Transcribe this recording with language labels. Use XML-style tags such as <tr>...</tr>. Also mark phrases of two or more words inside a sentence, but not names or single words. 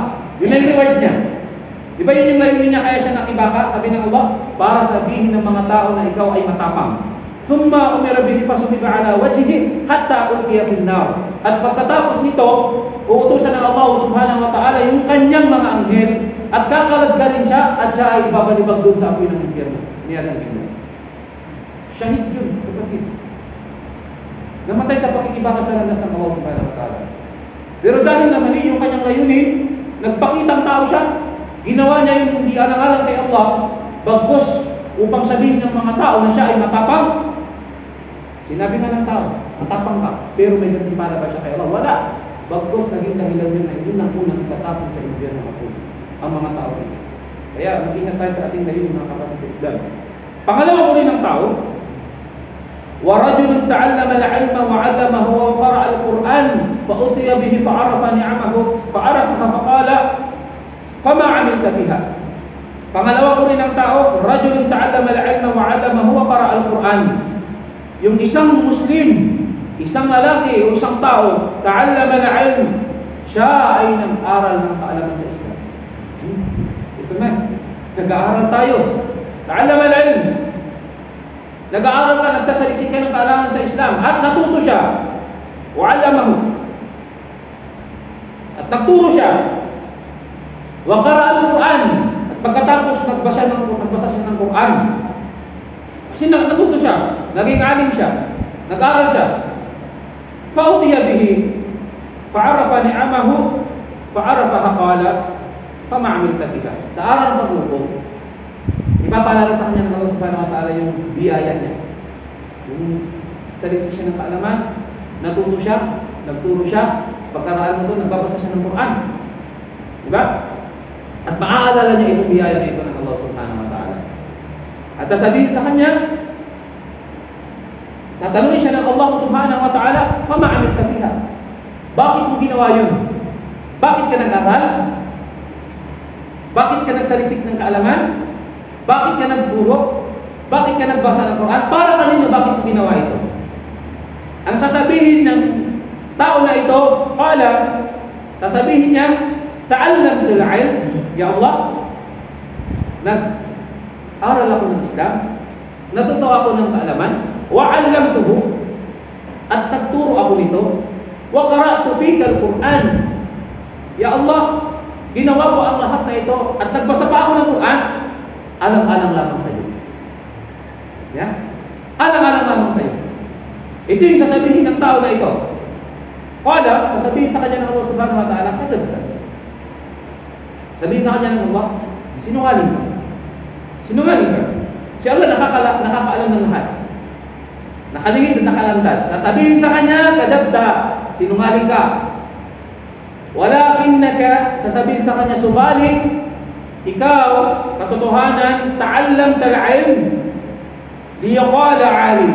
<tl>Yun na yung rewards niya. Di ba yun yung layunin niya kaya siya nakibaka? Sabi ng Allah, para sabihin ng mga tao na ikaw ay matapang.</tl> <ar>ثم أمر به فسحب على وجهه حتى ألقي في النار.</ar> <tl>At pagkatapos nito, uutusan ng Allah</tl> <ar>سبحانه وتعالى</ar> <tl>yung kanyang mga anghel at kakalagkalin siya at siya ay ibabalibag doon sa apoy ng impyerno. Niya ng impyerno. Shahid yun, kapatid. Namatay sa pakikibaka sa landas ng Allah</tl> <ar>سبحانه وتعالى.</ar> <tl>Pero dahil na mali yung kanyang layunin, nagpakitang tao siya, ginawa niya yung hindi alang-alang kay Allah, bagkos upang sabihin ng mga tao na siya ay matapang. Sinabi nga ng tao, matapang ka, pero may gantimpala ba siya kay Allah? Wala. Bagkos naging dahilan yun na yun ang unang itatapon sa impyerno ng apoy ang mga tao rin. Kaya mag-ingat tayo sa ating layunin mga kapatid sa Islam. Pangalawa ko rin ng tao,</tl> <ar>وَرَجُلٌ تَعَلَّمَ الْعِلْمَ وَعَلَّمَهُ وَقَرَأَ الْقُرْآنَ فَأُوتِيَ بِهِ فَعَرَفَ نِعَمَهُ فَعَرَفَهَا فَقَالَ فَمَا عَمِلْتَ بِهَا.</ar> <tl>Pangalawa ko rin ng tao,</tl> <ar>رَجُلٌ تَعَلَّمَ الْعِلْمَ وَعَلَّمَهُ وَقَرَأَ الْقُرْآنَ.</ar> <tl>Yung isang Muslim, isang lalaki o isang tao,</tl> <ar>تعلم العلم,</ar> <tl>siya ay nag-aral ng kaalaman sa Islam. Ito na, nag-aaral tayo.</tl> <ar>تعلم العلم.</ar> <tl>Nag-aaral ka, nagsasaliksik ka ng kaalaman sa Islam at natuto siya. Wa'allamahu. At nagturo siya.</tl> <ar>وقرأ القرآن.</ar> <tl>At pagkatapos nagbasa siya ng Qur'an. Kasi natuto siya, naging alim siya, nag-aral siya.</tl> <ar>فأتي به فعرفه نعمه فعرفها قال فما عملت بها.</ar> <tl>Naaral ng paglupo. Ipapaalala sa kanya ng Allah</tl> <ar>سبحانه وتعالى</ar> <tl>yung biyaya niya. Yung saliksik siya ng kaalaman, natuto siya, nagturo siya, pagkaraan mo ito, nagbabasa siya ng Quran. Diba? At maaalala niya itong biyaya na ito ng Allah</tl> <ar>سبحانه وتعالى.</ar> <tl>At sasabihin sa kanya, tatanungin siya ng Allah</tl> <ar>سبحانه وتعالى, فما عملت بها.</ar> <tl>Bakit mo ginawa yun? Bakit ka nag-aral? Bakit ka nagsaliksik ng kaalaman? Bakit ka nagturo? Bakit ka nagbasa ng Quran? Para kanino bakit mo ginawa ito? Ang sasabihin ng tao na ito, qala, sasabihin niya,</tl> <ar>تعلمت العلم يا الله,</ar> <tl>nag-aral ako ng Islam, natuto ako ng kaalaman,</tl> <ar>وعلمته,</ar> <tl>at nagturo ako nito,</tl> <ar>وقرأت فيك القرآن. يا الله,</ar> <tl>ginawa ko ang lahat na ito at nagbasa pa ako ng Quran, alang-alang lamang sa iyo. Ya? Alang-alang lamang sa iyo. Ito yung sasabihin ng tao na ito. Qala, sasabihin sa kanya ng Allah</tl> <ar>سبحانه وتعالى,</ar> <tl>kadabta. Sabihin sa kanya ng Allah, sinungaling ka. Sinungaling ka. Si Allah nakakaalam ng lahat. Nakalingid at nakalantad. Sasabihin sa kanya, kadabta, sinungaling ka. Walakinnaka, sasabihin sa kanya, subalit, ikaw, katotohanan,</tl> <ar>تعلمت العلم ليقال عالم.</ar>